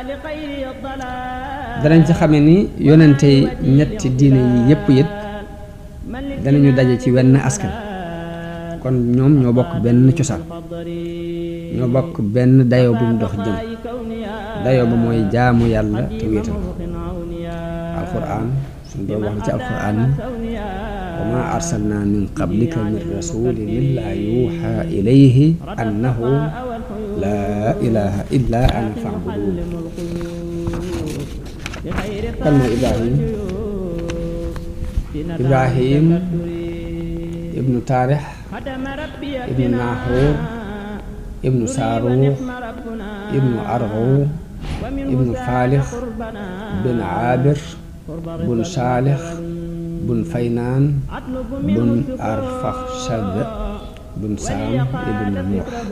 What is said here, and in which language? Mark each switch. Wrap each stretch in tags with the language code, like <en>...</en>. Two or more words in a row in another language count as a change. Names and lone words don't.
<wo>danañ ci xame ni yonente ñetti diine yi yépp it danañu daje ci wenn askan kon ñoom ñoo bokk benn cosaan ñoo bokk benn dayoo bu mu dox jëm dayoo ba mooy jaamu yàlla te wéetal ko. alquran suñu doon wax na ci alquran</wo> <ar>وما أرسلنا من قبلك من رسول إلا يوحى إليه أنه لا إله إلا أنا فاعبدون.</ar> <wo>kan mooy Ibrahim Ibrahim ibnu Taarix ibnu Naaxuur ibnu Saaruux ibnu Arxu ibnu Faalix bin Aabir bun Saalix bun Faynaan bun Arfaxshad bun Saam ibnu Nuux.</wo>